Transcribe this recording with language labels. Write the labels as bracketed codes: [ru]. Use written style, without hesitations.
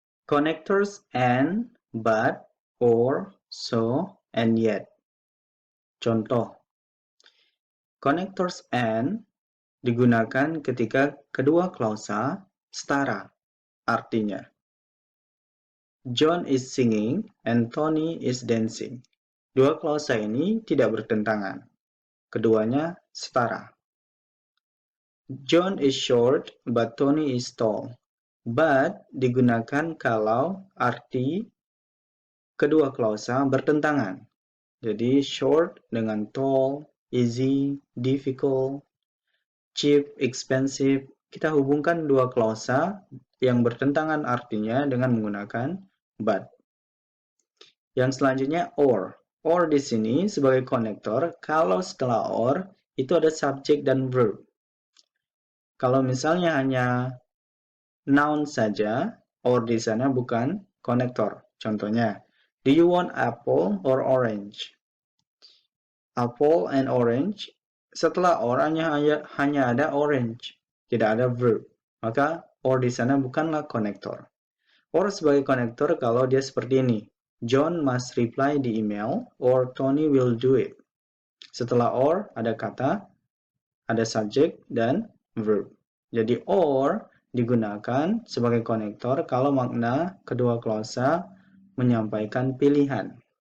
[en] Connectors and, but, or, so, and yet. [id] Contoh, connectors and digunakan ketika kedua klausa setara. Artinya, [en] John is singing and Tony is dancing. [id] Dua klausa ini tidak bertentangan. Keduanya setara. [en] John is short but Tony is tall. [id] But digunakan kalau arti kedua klausa bertentangan. Jadi short dengan tall, easy, difficult, cheap, expensive. Kita hubungkan dua klausa yang bertentangan artinya dengan menggunakan but. Yang selanjutnya or. Or di sini sebagai konektor, kalau setelah or itu ada subjek dan verb. Kalau misalnya hanya noun saja, or di sana bukan konektor. Contohnya, [en] do you want apple or orange? apple and orange. [id] Setelah or hanya ada orange, tidak ada verb. Maka or di sana bukanlah konektor. Or sebagai konektor kalau dia seperti ini. [en] John must reply the email or Tony will do it. [id] Setelah or ada kata, ada subjek dan verb. Jadi or digunakan sebagai konektor kalau makna kedua klausa menyampaikan pilihan.